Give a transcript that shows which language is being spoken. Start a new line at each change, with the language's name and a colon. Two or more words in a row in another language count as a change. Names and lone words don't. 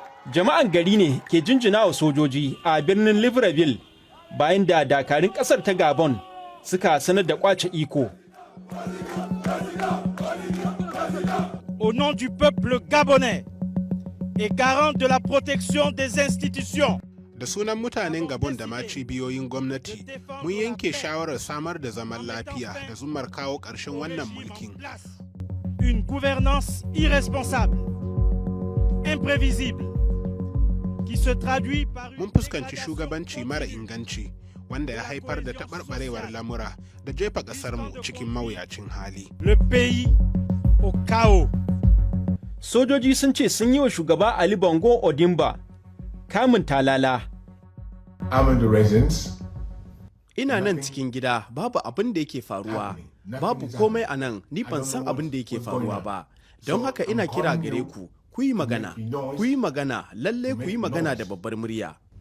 Hausa: Jama'an gari ne ke jinjina wa sojoji a birnin Libreville bayan da dakarun ƙasar ta Gabon suka sanar da kwace iko.
French: Au nom du peuple gabonais et garant de la protection des institutions.
Hausa: Da sunan mutanen Gabon da ma cibiyoyin gwamnati, mun yanke shawarar samar da zaman lafiya da zumar kawo ƙarshen wannan mulkin.
French: Une gouvernance irresponsable, imprévisible, qui se traduit par
Hausa: Mun fuskanci shugabanci mara inganci, wanda ya haifar da taɓarɓarewar lamura da jefa ƙasarmu cikin mawuyacin hali.
French: Le pays au chaos.
Hausa: Sojoji sun ce sun yi wa shugaba Ali Bongo Ondimba kamun talala. Ina nan cikin gida, babu abin da yake faruwa, babu komai a nan, ni ban san abin da yake faruwa ba. Don haka ina kira gare ku, ku yi magana, lalle ku yi magana da babbar murya.